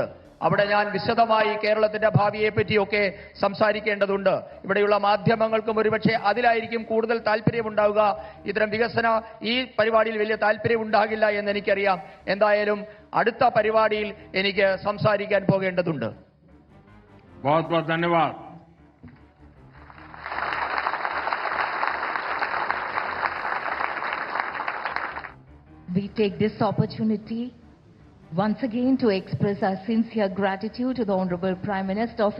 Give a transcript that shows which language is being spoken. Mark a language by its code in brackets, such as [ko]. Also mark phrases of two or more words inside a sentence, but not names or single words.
[ml] അവിടെ ഞാൻ വിശദമായി കേരളത്തിന്റെ ഭാവിയെ പറ്റിയൊക്കെ സംസാരിക്കേണ്ടതുണ്ട്. ഇവിടെയുള്ള മാധ്യമങ്ങൾക്കും ഒരുപക്ഷെ അതിലായിരിക്കും കൂടുതൽ താല്പര്യമുണ്ടാവുക. ഇത്തരം ഈ പരിപാടിയിൽ വലിയ താല്പര്യം ഉണ്ടാകില്ല എന്ന് എനിക്കറിയാം. എന്തായാലും അടുത്ത പരിപാടിയിൽ എനിക്ക് സംസാരിക്കാൻ പോകേണ്ടതുണ്ട്. [hi] बहुत बहुत धन्यवाद। [en] We take this opportunity once again to express our sincere gratitude to the Honorable Prime Minister of